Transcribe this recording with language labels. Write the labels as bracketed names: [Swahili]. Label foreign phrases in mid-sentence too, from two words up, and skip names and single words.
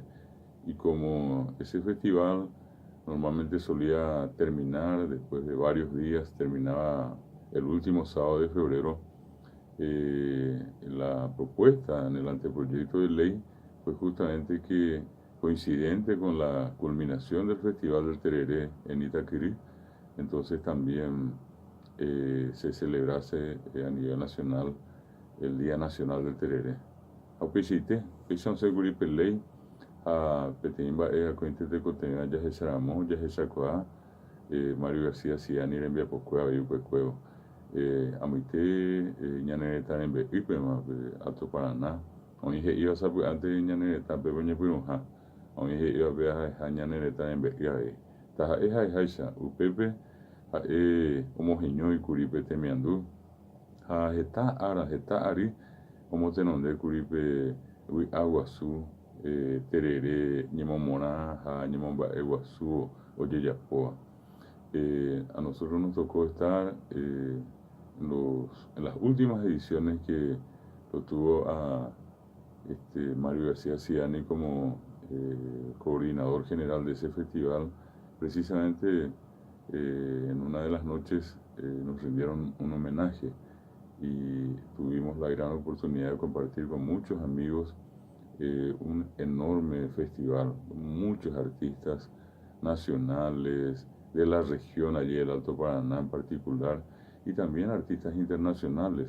[Spanish] Y como ese festival normalmente solía terminar después de varios días, terminaba el último sábado de febrero, la propuesta en el anteproyecto de ley fue justamente que, coincidente con la culminación del Festival del Tereré en Itaquirí, entonces también se celebrase a nivel nacional el Día Nacional del Tereré. [Guarani] Aupéichaite, péicha osẽkuri pe ley ha peteĩ mba'e akóinte tekotevẽ jahecharamo jahechakuaa Mario García Ciani rembiapokue avei upekuévo. Amoite ñane retã rembe'ýpema Alto Paraná oĩ he'íva sapy'ánte ñane retãpe oñepyrũha, oĩ he'ívape aheha ñane retã rembe'y avei. Taha'e ha'eháicha upépe ha'e omoheñóikuri pe temiandu ha heta ára, heta ári omotenondékuri pe vy'aguasu terere ñemomorã ha ñemomba'eguasu ojejapóva. [Spanish] A nosotros nos tocó estar en las últimas ediciones que lo tuvo a Mario García Ciani como coordinador general de ese festival, precisamente en una de las noches nos rindieron un homenaje y tuvimos la gran oportunidad de compartir con muchos amigos un enorme festival, muchos artistas nacionales, de la región, allí del Alto Paraná en particular, y también artistas internacionales.